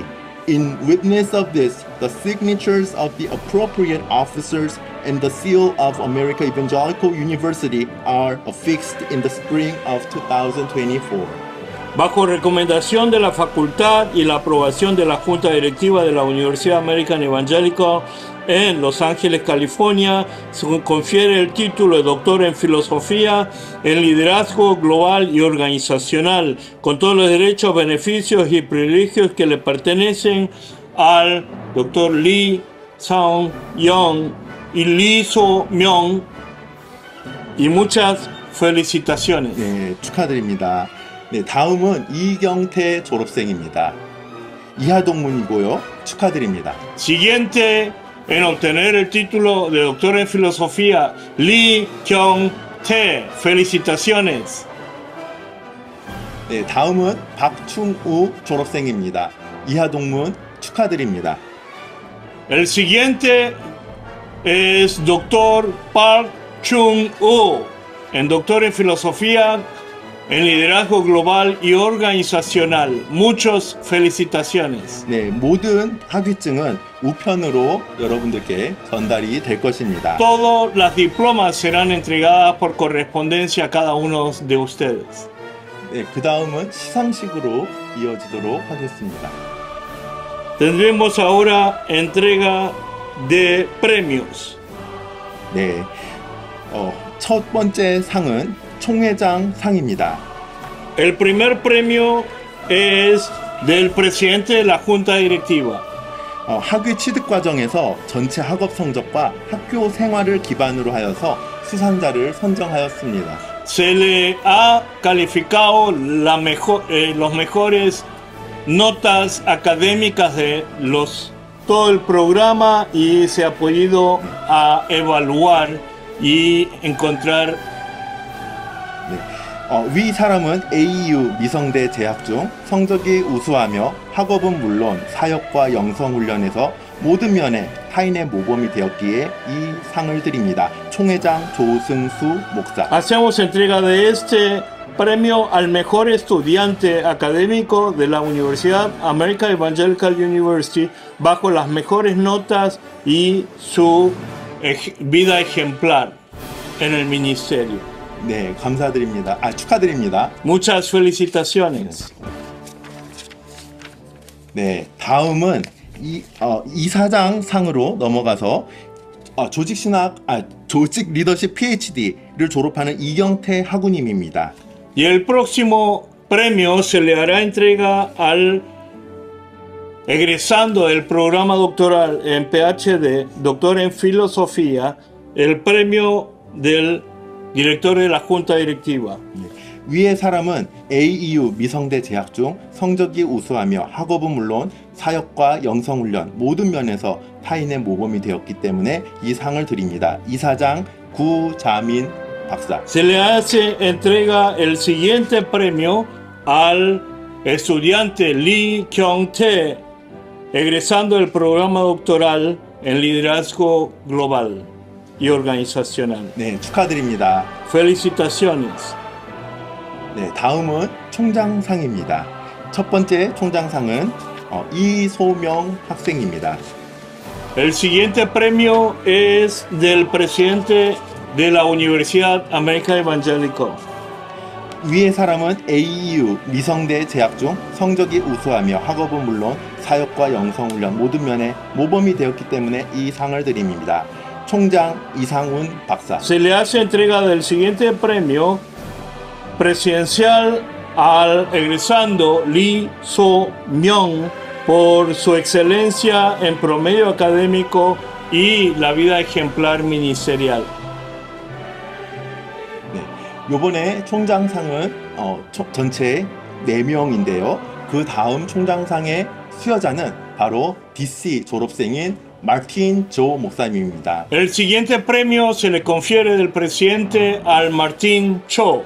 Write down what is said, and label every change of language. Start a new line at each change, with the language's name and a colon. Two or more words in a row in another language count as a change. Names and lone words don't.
English: In witness of this, the signatures of the appropriate officers and the seal of American Evangelical University are affixed in the spring of 2024.
Spanish: Bajo recomendación de la facultad y la aprobación de la Junta Directiva de la Universidad American Evangelical en Los Ángeles, California, se confiere el título de doctor en filosofía en liderazgo global y organizacional, con todos los derechos, beneficios y privilegios que le pertenecen al doctor Lee Sung-young y Lee So-myung, y muchas felicitaciones.
Korean: 네, 축하드립니다. 네, 다음은 이경태 졸업생입니다. 이하동문이고요. 축하드립니다.
Spanish: Siguiente en obtener el título de doctor en filosofía, Lee Kyung-tae. Felicitaciones.
Korean: 네, 다음은 박충우 졸업생입니다. 이하동문 축하드립니다.
Spanish: El siguiente es doctor Park Chung-woo, en doctor en filosofía en liderazgo global y organizacional. Muchas felicitaciones.
Korean: 네, 모든 학위증은 우편으로 여러분들께 전달이 될 것입니다.
Spanish: Todas las diplomas serán entregadas por correspondencia a cada uno de ustedes.
Korean: 네, 그 다음은 시상식으로 이어지도록 하겠습니다.
Spanish: Tendremos ahora entrega de premios.
Korean: 네, 첫 번째 상은 총회장 상입니다.
Spanish: El primer premio es del presidente de la Junta Directiva.
Korean: 학위 취득 과정에서 전체 학업 성적과 학교 생활을 기반으로 하여서 수상자를 선정하였습니다.
Spanish: Se le ha calificado los mejores notas académicas de todo el programa y se ha podido evaluar y encontrar.
Korean: 위 사람은 AEU 미성대 재학 중 성적이 우수하며 학업은 물론 사역과 영성훈련에서 모든 면에 타인의 모범이 되었기에 이 상을 드립니다. 총회장 조승수 목사.
Spanish: Hacemos entrega de este premio al mejor estudiante académico de la Universidad American Evangelical University bajo las mejores notas y su vida ejemplar en el ministerio.
Korean: 네, 감사드립니다. 축하드립니다.
Spanish: Muchas felicitaciones.
Korean: 네, 다음은 이사장 상으로 넘어가서 조직 리더십 PhD를 졸업하는 이경태 학우님입니다.
Spanish: Y el próximo premio se le hará entrega al egresando del programa doctoral en PhD, doctor en filosofía, el premio del director de la junta directiva.
Korean: 위의 사람은 AEU 미성대 재학 중 성적이 우수하며 학업은 물론 사역과 영성훈련 모든 면에서 타인의 모범이 되었기 때문에 이 상을 드립니다. 이사장 구자민 박사.
Spanish: Se le hace entrega el siguiente premio al estudiante Lee Kyung-tae, egresando del programa doctoral en liderazgo global y organizacional.
Korean: 네, 축하드립니다.
Spanish: Felicitaciones.
Korean: 네, 다음은 총장상입니다. 첫 번째 총장상은 이소명 학생입니다.
Spanish: El siguiente premio es del presidente de la Universidad American Evangelical.
Korean: 위의 사람은 AEU 미성대 재학 중 성적이 우수하며 학업은 물론 사역과 영성훈련 모든 면에 모범이 되었기 때문에 이 상을 드립니다. 총장 이상훈 박사.
Spanish: Se le hace entrega del siguiente premio presidencial al egresando Lee So-myung por su excelencia en promedio académico y la vida ejemplar ministerial.
Korean: 네, 요번에 총장상은 전체 4명인데요. 그 다음 총장상의 수여자는 바로 DC 졸업생인 마틴 조 목사님입니다.
Spanish: El siguiente premio se le confiere del presidente al Martín Cho.